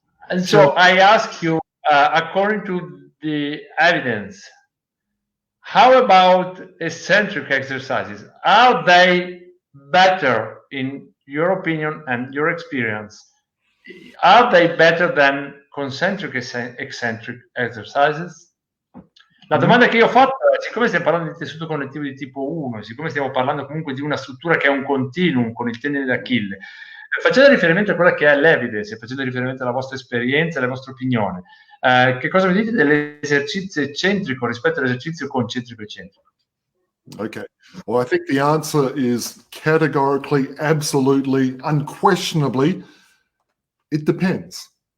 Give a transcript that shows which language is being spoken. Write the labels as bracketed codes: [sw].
[en] And so I ask you, according to the evidence, how about eccentric exercises? Are they better in your opinion and your experience? Are they better than concentric eccentric exercises? [it] La domanda che io ho fatto è, siccome stiamo parlando di tessuto connettivo di tipo 1, siccome stiamo parlando comunque di una struttura che è un continuum con il tendine d'Achille, facendo riferimento a quella che è l'evidence, facendo riferimento alla vostra esperienza, alla vostra opinione, che cosa mi dite dell'esercizio eccentrico rispetto all'esercizio concentrico eccentrico? [en] Okay. Well, I think the answer is categorically, absolutely, unquestionably, it depends.